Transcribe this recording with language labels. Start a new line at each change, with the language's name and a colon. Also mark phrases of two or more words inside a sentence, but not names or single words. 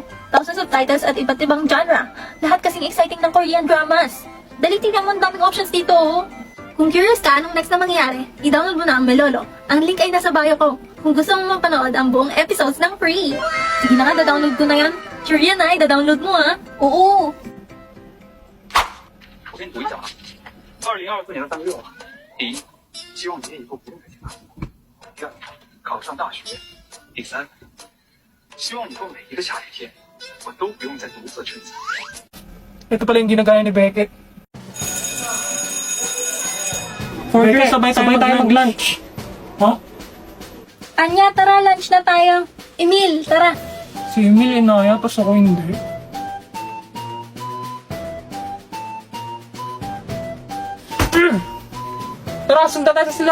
Filipino: Tapos ng subtitles at iba't ibang genre. Lahat kasing exciting ng
English: Korean dramas.
Filipino: Dali tingnan mo, ang daming options dito, oh. Kung curious ka anong next na mangyari, i-download mo na ang Melolo. Ang link ay nasa bio ko. Kung gusto mong mapanood ang buong episodes ng free. Sige na nga, da-download ko na yan. Sure yan ay, da-download mo ha. Oo.
Chinese: 我先读一下啊。2024年的3月6号，第一，希望你以后不用再听他哭；第二，考上大学；第三，希望以后每一个下雨天，我都不用再独自撑伞。
Filipino: Ito pala yung ginagaya ni Beckett. Order, sabay tayo mag-lunch. Ha? Anya, tara, lunch na tayo. Emil, tara. Si Emil inaya, tapos ako hindi. Tara, sundan natin sila.